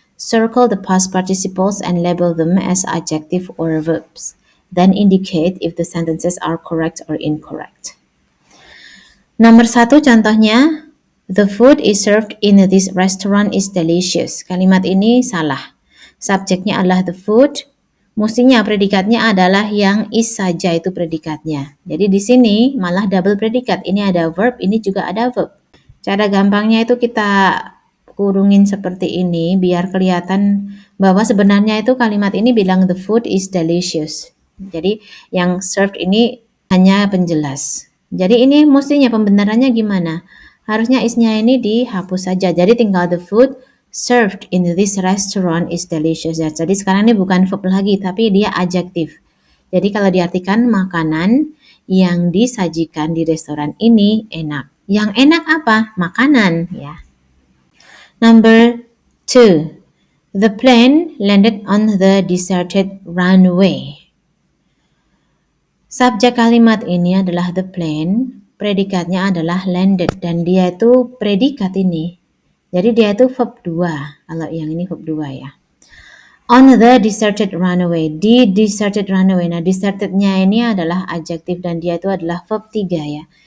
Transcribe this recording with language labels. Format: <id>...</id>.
<en>Circle the past participles and label them as adjective or verbs. Then indicate if the sentences are correct or incorrect.</en> <id>Nomor 1 contohnya,</id> <en>the food is served in this restaurant is delicious.</en> <id>Kalimat ini salah. Subjeknya adalah the food, mestinya predikatnya adalah yang is saja itu predikatnya. Jadi di sini malah double predikat. Ini ada verb, ini juga ada verb. Cara gampangnya itu kita kurungin seperti ini biar kelihatan bahwa sebenarnya itu kalimat ini bilang</id> <en>the food is delicious.</en> <id>Jadi yang served ini hanya penjelas. Jadi ini mestinya pembenarannya gimana? Harusnya isnya ini dihapus saja. Jadi tinggal</id> <en>the food served in this restaurant is delicious.</en> <id>Jadi sekarang ini bukan verb lagi tapi dia adjektif. Jadi kalau diartikan makanan yang disajikan di restoran ini enak. Yang enak apa? Makanan ya. Number 2.</id> <en>The plane landed on the deserted runway.</en> <id>Subjek kalimat ini adalah the plane, predikatnya adalah landed dan dia itu predikat ini. Jadi dia itu verb 2, kalau yang ini verb 2 ya.</id> <en>On the deserted runway,</en> <id>di deserted runway. Nah, desertednya ini adalah adjektif dan dia itu adalah verb 3 ya.</id>